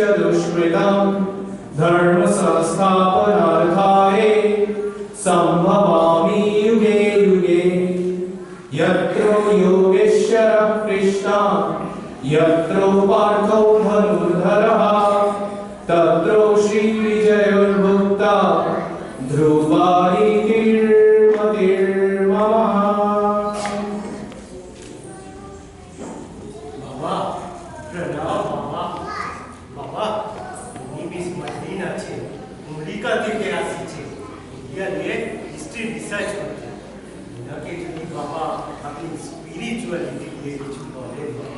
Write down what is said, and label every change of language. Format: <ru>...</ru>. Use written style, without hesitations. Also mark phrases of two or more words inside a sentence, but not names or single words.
<sa>दुष्कृतं धर्म संस्थापनार्थाय संभवामि युगे युगे यत्रो योगेश्वरः कृष्णः यत्रो पार्थो धनुर्धरः तत्रो श्रीविजयोर्भुक्ता ध्रुवारितिर्मतिर्मम।</sa> <bn>বাবা প্রণাম বাবা। বাবা উনি মিস মদিনা আছে, আমেরিকা থেকে আসছে, ইন্ডিয়া নিয়ে</bn> <en>history research</en> <bn>করতে। ওনাকে যদি বাবা আপনি স্পিরিচুয়ালিটি নিয়ে কিছু বলেন।</bn>